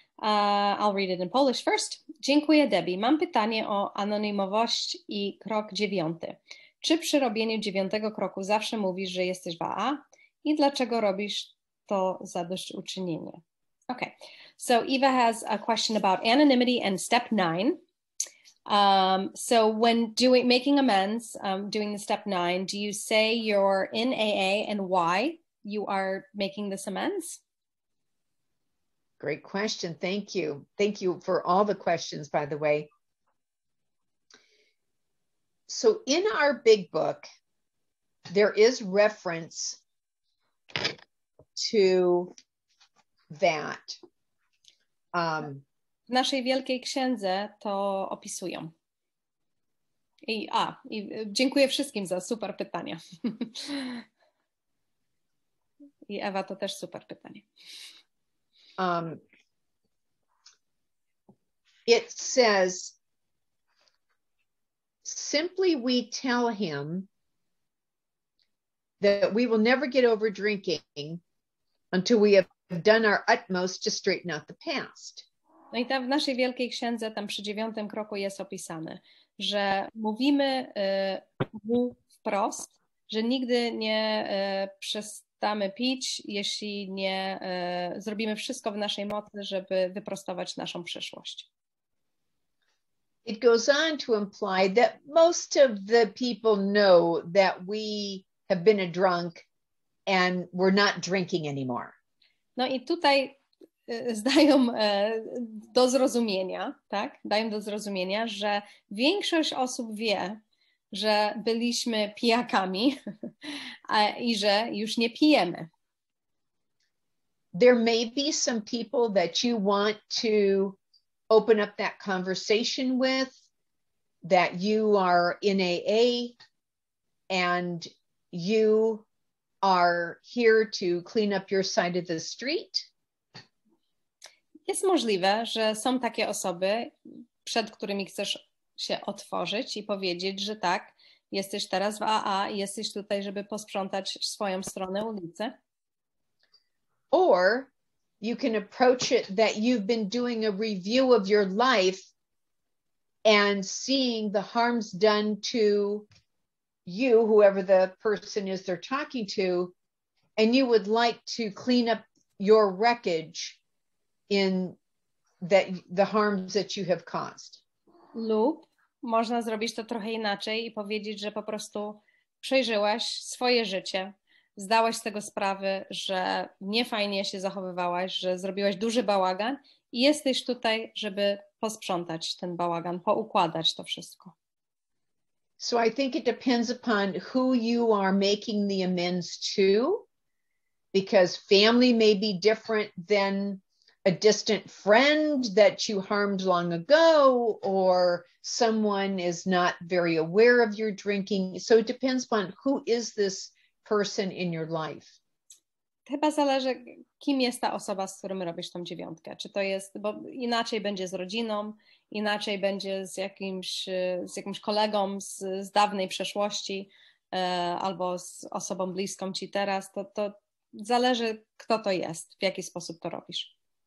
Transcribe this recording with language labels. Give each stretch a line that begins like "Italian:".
English: I'll read it in Polish first.
Polish: Dziękuję, Debbie. Mam pytanie o anonimowość i krok 9. Czy przy robieniu 9 kroku zawsze mówisz, że jesteś w AA? I dlaczego robisz to zadośćuczynienie?
English: Okay, so Eva has a question about anonymity and step 9. So when making amends, doing the step 9, do you say you're in AA and why you are making this amends? Great question. Thank you. Thank you for all the questions, by the way. So in our big book, there is reference to that.
Polish: W naszej wielkiej księdze to opisują. I dziękuję wszystkim za super pytania. I Ewa, to też super pytanie.
English: It says, simply we tell him that we will never get over drinking until we have done our utmost to straighten out the past.
Polish: No i tam w naszej Wielkiej Księdze, tam przy 9 kroku jest opisane, że mówimy mu wprost, że nigdy nie przestamy pić, jeśli nie zrobimy wszystko w naszej mocy, żeby wyprostować naszą przyszłość.
English: It goes on to imply that most of the people know that we have been a drunk and we're not drinking anymore.
Polish: No i tutaj zdają do zrozumienia, tak? Dają do zrozumienia, że większość osób wie, że byliśmy pijakami i że już nie pijemy.
English: There may be some people that you want to open up that conversation with, that you are in AA and you are here to clean up your side of the street.
Polish: Jest możliwe, że są takie osoby, przed którymi chcesz się otworzyć i powiedzieć, że tak, jesteś teraz w AA i jesteś tutaj, żeby posprzątać swoją stronę ulicy.
English: Or you can approach it that you've been doing a review of your life and seeing the harms done to you, whoever the person is they're talking to, and you would like to clean up your wreckage in that the harms that you have caused.
Polish: Lub można zrobić to trochę inaczej i powiedzieć, że po prostu przejrzyłaś swoje życie, zdałaś z tego sprawy, że niefajnie się zachowywałaś, że zrobiłaś duży bałagan i jesteś tutaj, żeby posprzątać ten bałagan, poukładać to wszystko.
English: So I think it depends upon who you are making the amends to, because family may be different than a distant friend that you harmed long ago, or someone is not very aware of your drinking. So it depends upon who is this person in your life.
Polish: Chyba zależy, kim jest ta osoba, z którym robisz tą 9. Czy to jest, bo inaczej będzie z rodziną, inaczej będzie z jakimś kolegą z dawnej przeszłości, albo z osobą bliską ci teraz. To zależy, kto to jest, w jaki sposób to robisz.